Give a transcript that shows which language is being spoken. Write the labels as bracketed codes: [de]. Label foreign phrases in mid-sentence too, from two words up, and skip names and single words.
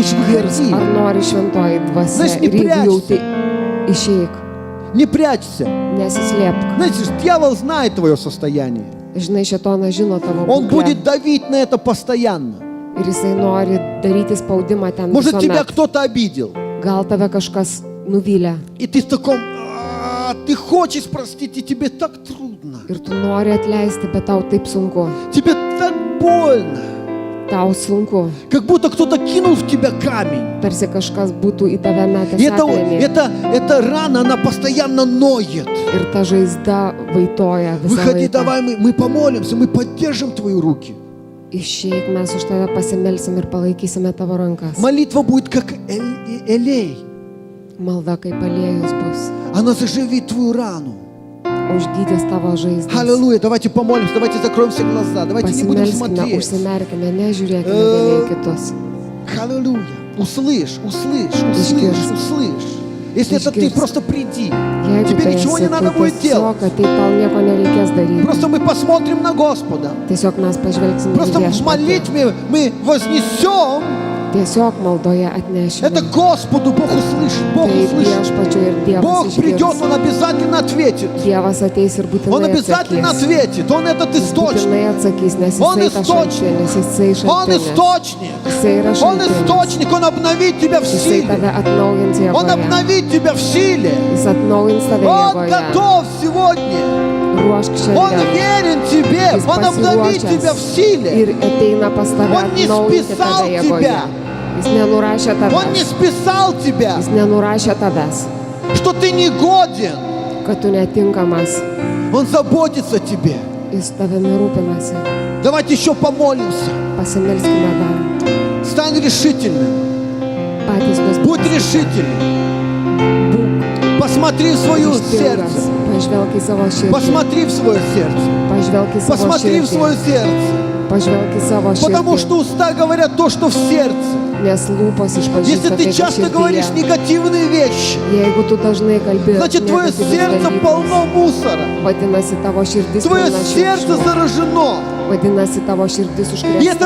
[lt] Išgirs, [ru] выходи. [lt] ar nori šventoji dvasia. [ru] Знаешь, не [lt] Ir jeigu [ru] прячься. [lt] jauti, išeik, [ru] Не прячься. [lt] nesislėpk. [ru] Знаете, дьявол знает твое состояние. [lt] Žinai, šėtonas žino tavo [ru] Он [lt] būklę. [ru] будет давить на это постоянно. [lt] Ir jisai nori daryti spaudimą ten [ru] Может, тебя [lt] visuomet. [ru] кто-то обидел. [lt] Gal tave kažkas nuvylė [ru] И ты в таком... Ты хочешь простить, и тебе так трудно. [lt] ir tu nori atleisti, bet tau taip sunku. [ru] Тебе так больно. [lt] Tau sunku. [ru] Как будто кто-то кинул в тебя камень. [lt] Tarsi kažkas būtų į tave [ru] И [lt] metęs akmenį. [ru] эта рана, она постоянно ноет. [lt] Ir ta žaizda vaitoja visą [ru] Выходи, [lt] laiką. [ru] давай, мы помолимся, мы поддержим твои руки. [lt] Išeik, mes už tave pasimelsim ir palaikysime tavo rankas. [ru] Молитва будет как элей. [lt] Malda kaip aliejus bus. [ru] Она заживит твою рану. [lt] Užgydys tavo žaizdas. [ru] Аллилуйя. Давайте помолимся, давайте закроем все глаза. Давайте не будем [lt] Pasimelskime, [ru] смотреть. [lt] užsimerkime, nežiūrėkime vieni į kitus. [ru] Аллилуйя. Услышь, услышь, услышь, услышь. Если это ты, просто приди. [lt] Jeigu [ru] Тебе [lt] tai [ru] ничего [lt] esi, [ru] не надо [lt] tai [ru] будет делать. [lt] tiesiog, tai tau nieko nereikės daryti. [ru] Просто мы посмотрим на Господа. [lt] Tiesiog mes pažvelgsime į [ru] Просто в [lt] viešpatį. [ru] молитве мы вознесем. [lt] Tiesiog maldoje atnešime. [ru] Это Господу Бог услышит. Бог [lt] Tai [ru] услышит. [lt] viešpačiu ir Dievas [ru] Бог придет, [lt] išgirs. [ru] Он обязательно ответит. [lt] Dievas ateis ir [ru] Он [lt] būtinai [ru] обязательно [lt] atsakys. [ru] ответит. Он этот источник. [lt] Būtinai atsakys, nes [ru] Он [lt] jisai ta [ru] источник. [lt] šaltinis, jisai [ru] Он [lt] šaltinis. [ru] источник. [lt] Jisai yra [ru] Он [lt] šaltinis. [ru] источник. Он обновит тебя в [lt] Jisai [ru] силе. [lt] tave atnaujins [ru] Он [lt] jėgoje. [ru] обновит тебя в силе. [lt] Jis atnaujins tave [ru] Он [lt] jėgoje. [ru] готов сегодня. [lt] Ruošk [ru] Он [lt] šiandien. [ru] верен тебе. [lt] Jis [ru] Он обновит [lt] pasiruošęs [ru] тебя в силе. [lt] ir ateina pas tave [ru] Он не [lt] atnaujinti [ru] списал [lt] tave jėgoje. [ru] тебя. [lt] Jis nenurašė [ru] Он не [lt] tavęs. [ru] списал тебя, [lt] Jis nenurašė tavęs, [ru] что ты не годен. [lt] kad tu netinkamas. [ru] Он заботится о тебе. [lt] Jis tavimi rūpinasi. [ru] Давайте еще помолимся. [lt] Pasimelskime dar. [ru] Стань решительным. [lt] Patys [ru] Будь [lt] nuspręskime. [ru] решительным. [lt] Būk [ru] Посмотри в свое [lt] ryžtingas. [ru] сердце. [lt] Pažvelk į savo širdį. [ru] Посмотри в свое сердце. [lt] Pažvelk į savo [ru] Посмотри в [lt] širdį. [ru] свое сердце. [lt] Pažvelk į savo [ru] Потому [lt] širdį. [ru] что уста говорят то, что в сердце. [lt] Nes lūpos [ru] Если [lt] išpažįsta [ru] ты [lt] tai, kas [ru] часто говоришь [lt] širdyje. [ru] негативные вещи, [lt] Jeigu tu dažnai kalbi, [ru] значит твое [lt] negatyvius [ru] сердце [lt] dalykus, [ru] полно мусора. [lt] vadinasi tavo širdis [ru] Твое [lt] pilna [ru] сердце [lt] šiukšlių. [ru] заражено. [lt] Vadinasi tavo širdis [ru] И это